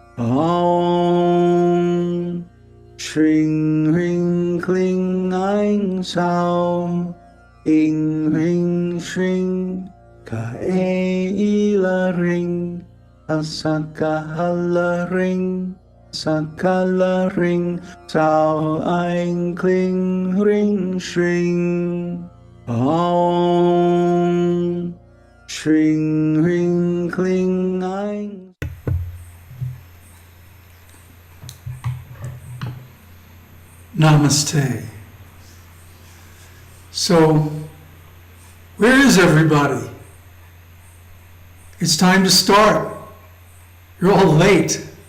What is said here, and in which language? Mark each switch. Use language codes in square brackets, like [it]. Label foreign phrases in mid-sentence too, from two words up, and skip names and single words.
[sa] ॐ श्रीं ह्रीं क्लीं ऐं सौः, ऐं ह्रीं श्रीं, क ए ल ह्रीं, असकल ह्रीं, सकल ह्रीं, सौः ऐं क्लीं ह्रीं श्रीं. ॐ श्रीं ह्रीं क्लीं ऐं. [hi] Namaste. [en] So, where is everybody? It's time to start. You're all late.